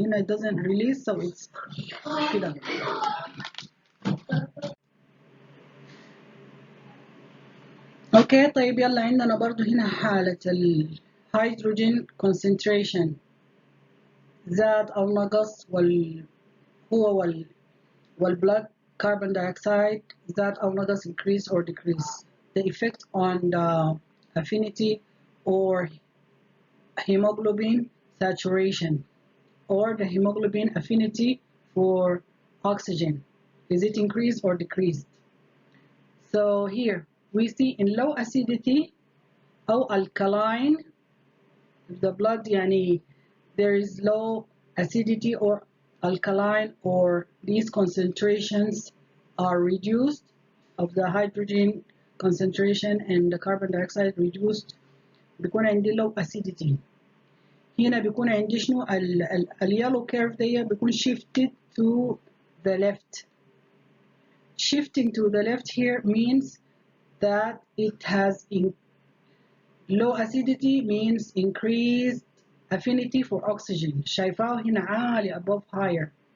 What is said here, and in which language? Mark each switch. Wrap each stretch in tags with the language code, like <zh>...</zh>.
<en>هنا it doesn't release so it's كده.</en> <ar>اوكي طيب يلا عندنا برضو هنا حالة الهيدروجين concentration زاد او نقص، هو والبلاد carbon dioxide زاد او نقص</ar> <en>increase or decrease. The effect on the affinity or hemoglobin saturation or the hemoglobin affinity for oxygen, is it increased or decreased? So here we see in low acidity or alkaline, the blood yani there is low acidity or alkaline, or these concentrations are reduced, of the hydrogen concentration and the carbon dioxide reduced،</en> <ar>بيكون عندي</ar> <en>low acidity.</en> <ar>هنا بيكون عندي شنو اليالو كيرف دي بيكون</ar> <en>shifted to the left. Shifting to the left here means that it has low acidity means increased affinity for oxygen.</en> <ar>شايفاه هنا عالي</ar> <en>above higher.</en>